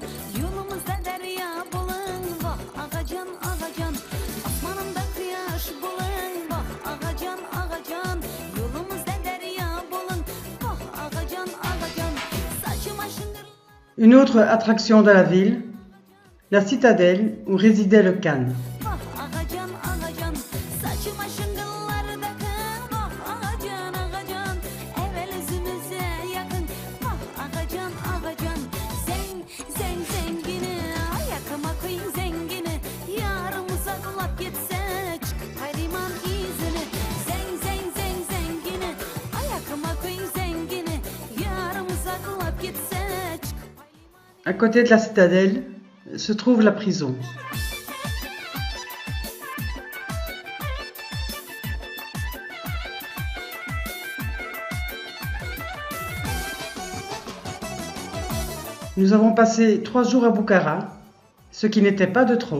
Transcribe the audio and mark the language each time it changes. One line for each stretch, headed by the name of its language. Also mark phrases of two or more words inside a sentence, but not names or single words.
Turkmen: Yolumuzda derya bulun, vah ağacan ağacan. Asmanımda kuyaş bulun, vah ağacan ağacan. Yolumuzda derya bulun, vah ağacan ağacan. Saçıma şıngır.
French: Une autre attraction de la ville, la citadelle où résidait le Khan.
Turkmen: Vah ağacan ağacan, saçıma şıngılları takın. Vah ağacan ağacan, evvel yüzümüze yakın. Vah ağacan ağacan, zengini. Ayakıma koyun zengini. Yarım uzaklap gitse çıkıp hayriman izini. Zengini. Ayakıma koyun zengini. Yarım uzaklap gitse çıkıp
French: À côté de la citadelle se trouve la prison. Nous avons passé 3 jours à Boukhara, ce qui n'était pas de trop.